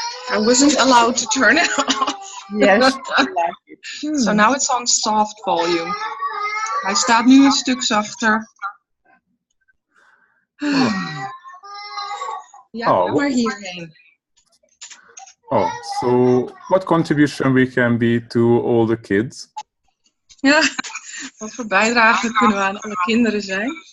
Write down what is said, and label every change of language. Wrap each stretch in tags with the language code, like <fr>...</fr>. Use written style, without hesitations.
<en>I wasn't allowed to turn it off. Yes, I like it. So now it's on soft volume.</en> <nl>Hij staat nu een stuk zachter. Ja, ga maar hierheen.</nl> <en>Oh, so what contribution we can be to all the kids?</en> <nl>Ja, wat voor bijdrage kunnen we aan alle kinderen zijn?</nl>